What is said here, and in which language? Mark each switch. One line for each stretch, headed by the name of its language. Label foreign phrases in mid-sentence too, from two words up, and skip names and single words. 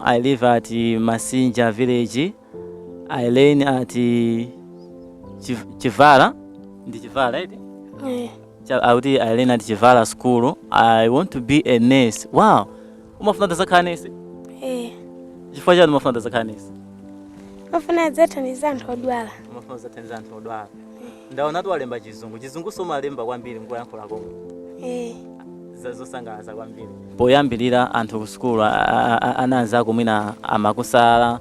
English: I live at Masinja village. I learn at Chivala.
Nyanja: Ndi Chivala,
English: right? I learn at Chivala school. I want to be a nurse.
Nyanja: Wow. Umafuna zakhala nurse? Chifukwa chani umafuna zakhala nurse? Umafuna zathandiza anthu odwala. Umafuna zathandiza anthu odwala. Ndaona tu walemba chizungu. Chizungu somalemba kwambiri ngoyankhula komwe. Zosangalatsa kwambiri. Poyambirira anthu ku sukulu ananzako mwina amakusala.